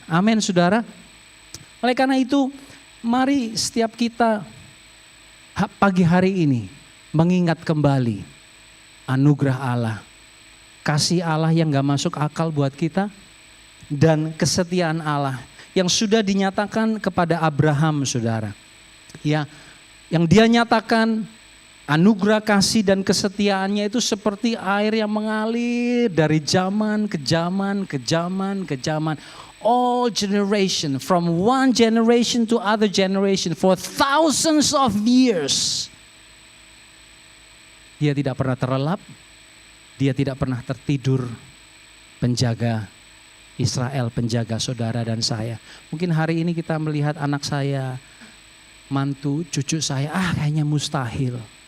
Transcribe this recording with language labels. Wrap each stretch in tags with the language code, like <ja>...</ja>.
<id>Amin saudara. Oleh karena itu, mari setiap kita pagi hari ini mengingat kembali anugerah Allah, kasih Allah yang gak masuk akal buat kita, dan kesetiaan Allah yang sudah dinyatakan kepada Abraham saudara. Ya, yang dia nyatakan anugerah kasih dan kesetiaannya itu seperti air yang mengalir dari zaman ke zaman ke zaman ke zaman.</id> <en>All generation, from one generation to other generation for thousands of years.</en> <id>Dia tidak pernah terlelap, dia tidak pernah tertidur, penjaga Israel, penjaga saudara dan saya. Mungkin hari ini kita melihat anak saya, mantu, cucu saya, kayaknya mustahil.</id>